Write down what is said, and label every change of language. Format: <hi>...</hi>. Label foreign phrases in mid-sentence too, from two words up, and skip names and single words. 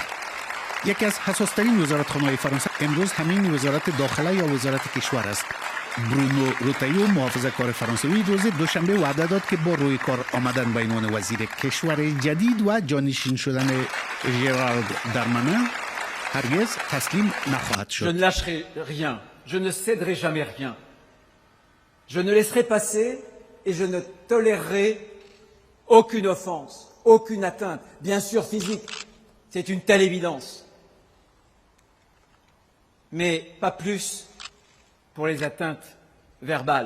<fa>یکی از حساس‌ترین وزارتخانه‌های فرانسه امروز همین وزارت داخله یا وزارت کشور است. برونو روتایو محافظه‌کار فرانسوی روز دوشنبه وعده داد که با روی کار آمدن به عنوان وزیر کشور جدید و جانشین شدن ژرالد دارمانین هرگز تسلیم نخواهد شد.</fa> <fr>Je ne lâcherai rien, je ne céderai jamais rien. Je ne laisserai passer et je ne tolérerai aucune offense, aucune atteinte, bien sûr physique. C'est une telle évidence. Mais pas plus pour les atteintes verbales.</fr>